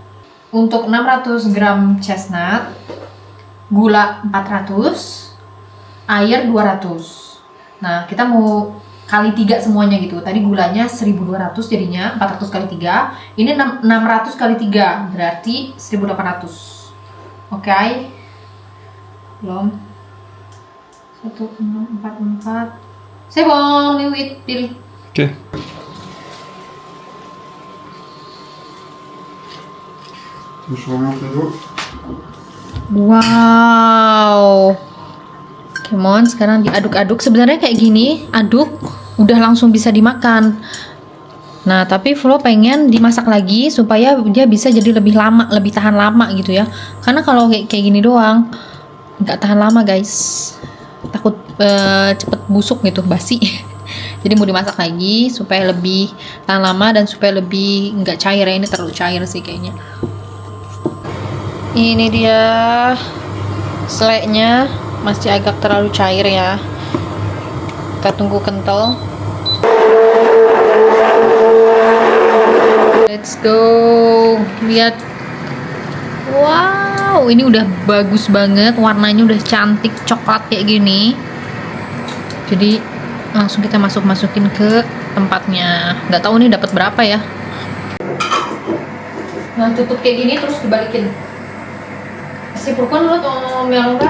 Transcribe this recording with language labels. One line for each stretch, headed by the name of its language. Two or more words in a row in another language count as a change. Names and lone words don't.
Indonesian: Untuk 600 gram chestnut, gula 400, air 200. Nah kita mau kali 3 semuanya gitu. Tadi gulanya 1200 jadinya 400 kali 3. Ini 600 kali 3 berarti 1800. Oke. Belum. 1644.
French: C'est bon, oui, pile. Ok. Je remets un peu d'eau.
English: Wow. Come on,
Indonesian: sekarang diaduk-aduk. Sebenarnya kayak gini, aduk udah langsung bisa dimakan. Nah, tapi Flo pengen dimasak lagi supaya dia bisa jadi lebih lama, lebih tahan lama gitu ya. Karena kalau kayak gini doang nggak tahan lama guys. Takut cepet busuk gitu, basi. Jadi mau dimasak lagi supaya lebih tahan lama dan supaya lebih nggak cair ya. Ini terlalu cair sih kayaknya. Ini dia selainya, masih agak terlalu cair ya. Kita tunggu kental.
English: Let's go.
Indonesian: Lihat. Wow, ini udah bagus banget. Warnanya udah cantik coklat kayak gini. Jadi Langsung kita masukin ke tempatnya. Nggak tahu nih dapat berapa ya. Nah, tutup kayak gini terus dibalikin.
French: C'est pourquoi nous on met à l'envers?